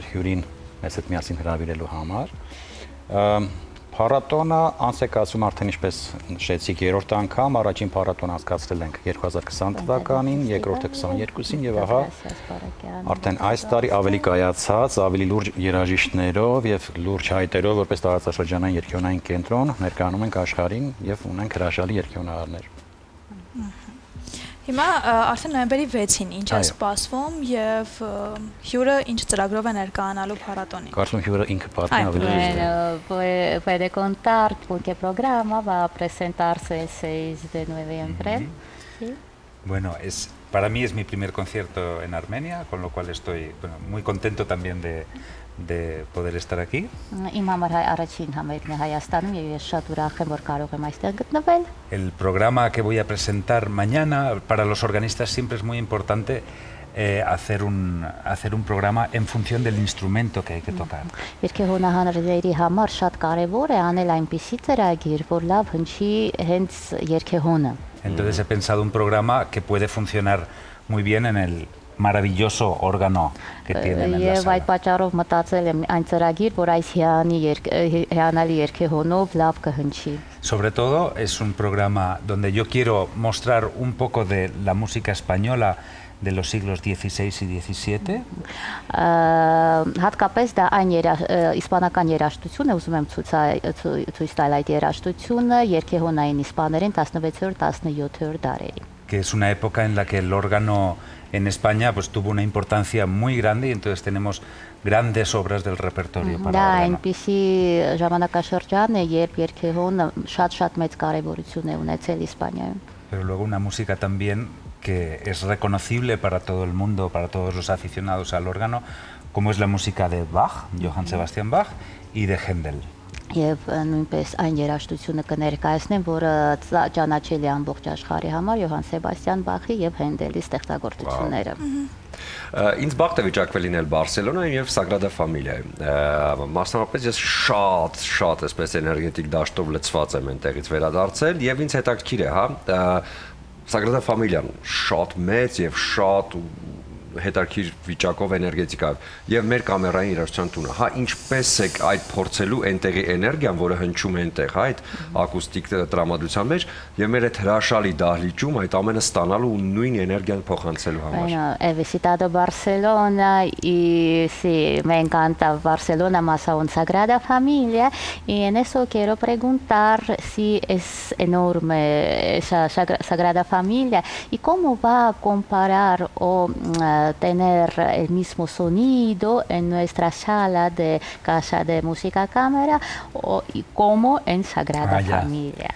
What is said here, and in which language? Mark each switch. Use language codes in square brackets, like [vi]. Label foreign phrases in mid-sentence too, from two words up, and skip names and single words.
[hy] մեր հյուրին մեզ հետ միասին հրավիրելու համար։ Փառատոնը անց է կացվում արդեն ինչպես նշեցիք 3-րդ անգամ, առաջին փառատոնը անցկացրել ենք 2020 թվականին, երկրորդը 22-ին եւ ահա արդեն այս տարի ավելի կայացած, ավելի լուրջ երաժիշտներով եւ լուրջ հայտերով որպես տարածաշրջանային երգեհոնային կենտրոն ներկայանում ենք աշխարհին եւ ունենք հրաշալի երգեհոնահարներ։ Հիմա արդեն նոյեմբերի 6-ին ինչ է սպասվում եւ հյուրը ինչ ծրագրով է ներկայանալու փառատոնին։ Կարծում հյուրը ինքը պատմի ավելի [es] Bueno, puede contar qué programa va a presentarse el 6 de noviembre. ¿Sí? Bueno, para mí es mi primer concierto en Armenia, con lo cual estoy muy contento también de poder estar aquí. [hy] Իմ համար առաջին համերգն է Հայաստանում եւ ես շատ ուրախ եմ որ կարող եմ այստեղ գտնվել։ [es] El programa que voy a presentar mañana para los organistas siempre es muy importante hacer un programa en función del instrumento que hay que tocar. [hy] Երգեհոնահարների համար շատ կարեւոր է անել այնպիսի ծրագիր, որ լավ հնչի հենց երգեհոնը։ [es] Entonces he pensado un programa que puede funcionar muy bien en el maravilloso órgano que tienen en la [hy] Եվ այդ [es] sala. [hy] պատճառով մտածել եմ այն ծրագիր, որ այս հիանալի երգեհոնով լավ կհնչի։ [es] Sobre todo es un programa donde yo quiero mostrar un poco de la música española de los siglos XVI y XVII. [hy] Հատկապես դա այն իսպանական երաժշտություն է, ուզում եմ ցույց տալ այդ երաժշտությունը երգեհոնային իսպաներին 16-17 դարերի։ [es] Que es una época en la que el órgano en España pues tuvo una importancia muy grande y entonces tenemos grandes obras del repertorio para [hy] Դա [es] órgano. [hy] այնպիսի ժամանակաշրջան է, երբ երգեհոնը շատ մեծ կարևորություն է ունեցել Իսպանիայում։ [es] Pero luego una música también que es reconocible para todo el mundo, para todos los aficionados al órgano, como es la música de Bach, Johann Sebastian Bach, y de Händel. [hy] Եվ նույնպես այն երաժշտությունը կներկայացնեմ, որը ճանաչելի ամբողջ աշխարհի համար Յոհան Սեբաստիան Բախի եւ Հենդելի ստեղծագործությունները։ Ինձ բախտ է վիճակվել լինել Բարսելոնայում եւ Sagrada Familia-ում։ Մասնավորապես ես շատ այսպես էներգետիկ դաշտով լցված եմ այնտեղից վերադարձել եւ ինձ հետաքրքիր է, հա, Sagrada Familia-ն շատ մեծ եւ շատ հետաքրքիր վիճակով էներգետիկայով եւ մեր կամերային երաժշտության տունը, հա, ինչպես է այդ փորձելու այնտեղի էներգիան, որը հնչում է այնտեղ, հա, այդ ակուստիկ տրամադրության մեջ եւ մեր այդ հրաշալի դահլիճում այդ ամենը ստանալու ու նույն էներգիան փոխանցելու համար։ [es] Bueno, he visitado Barcelona y sí, me encanta Barcelona más aún Sagrada Familia y en eso quiero preguntar si es enorme esa Sagrada Familia y cómo va a comparar o tener el mismo sonido en nuestra sala de casa de música cámara y como en Sagrada Familia.